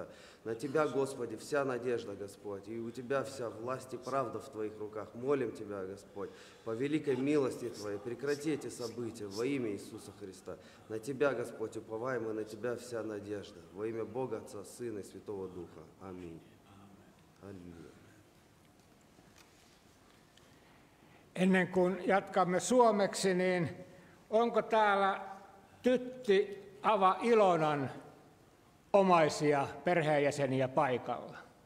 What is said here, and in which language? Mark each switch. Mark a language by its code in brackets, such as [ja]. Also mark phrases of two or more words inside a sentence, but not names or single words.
[ru] На Тебя, Господи, вся надежда, Господь, и у Тебя вся власть и правда в Твоих руках. Молим Тебя, Господь, по великой милости Твоей, прекрати эти события во имя Иисуса Христа. На Тебя, Господь, уповаем, и на Тебя вся надежда. Во имя Бога, Отца, Сына и Святого Духа. Аминь. [fi] Halleluja. Ennen kuin jatkamme suomeksi, niin onko täällä Tytti Ava Ilonan omaisia perheenjäseniä paikalla?